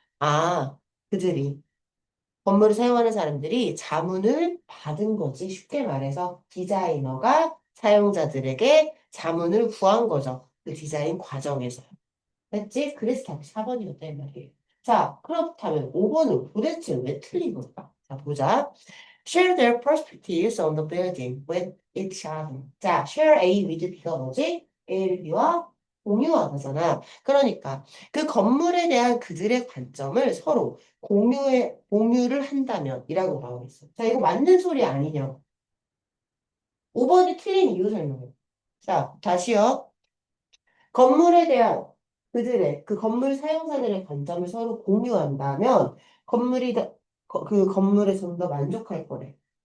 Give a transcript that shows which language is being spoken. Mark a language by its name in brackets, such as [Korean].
[Korean] 아, 그들이 건물을 사용하는 사람들이 자문을 받은 거지. 쉽게 말해서 디자이너가 사용자들에게 자문을 구한 거죠. 그 디자인 과정에서. 됐지? 그래서 답이 4번이었다 이 말이에요. 자, 그렇다면 5번은 도대체 왜 틀린 걸까? 자, 보자. [English] Share their perspectives on the building with each other. [Korean] 자, share A with B가 뭐지? A를 B와 공유하잖아. 그러니까 그 건물에 대한 그들의 관점을 서로 공유를 한다면 이라고 나오고 있어. 자, 이거 맞는 소리 아니냐? 5번이 틀린 이유 설명해. 자, 다시요. 건물에 대한 그 건물 사용자들의 관점을 서로 공유한다면 그 건물에 좀 더 만족할 거래.